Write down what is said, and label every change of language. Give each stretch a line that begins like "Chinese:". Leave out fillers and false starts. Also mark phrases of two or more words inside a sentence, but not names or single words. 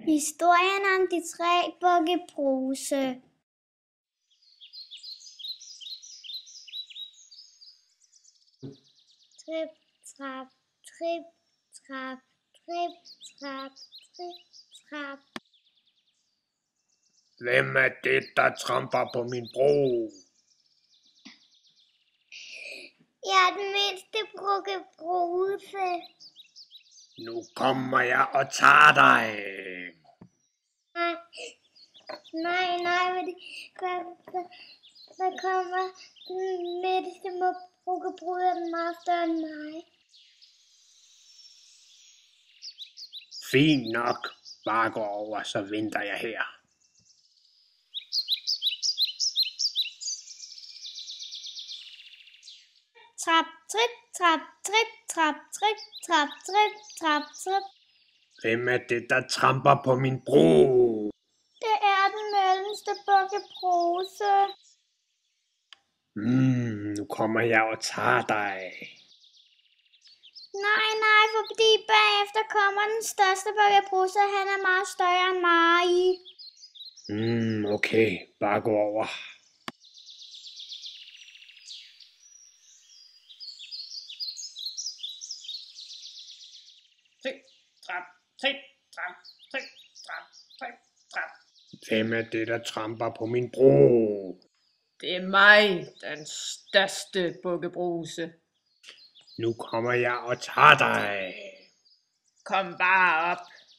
Danish: Historien om de tre Bukkebruse. Trip, trap, trip, trap, trip, trap, trip, trap. Hvem er det, der tramper på min bro? Jeg er den mindste Bukkebruse. Nu kommer jeg og tager dig. Nej, hvad kommer den mindste Bukkebruse, er den meget større end mig. Fint nok. Bare gå over, så venter jeg her. Trap, trip, trap, trip, trap, trip, trap, trip, trap, trip. Hvem er det, der tramper på min bro? Det er den mellemste Bukkebruse. Nu kommer jeg og tager dig. Nej, fordi bagefter kommer den største Bukkebruse, han er meget større end mig. Okay, bare gå over. Trip, trap, trip, trap, trip, trap, trip, trap. Hvem er det, der tramper på min bro? Det er mig, den største Bukkebruse. Nu kommer jeg og tager dig. Kom bare op.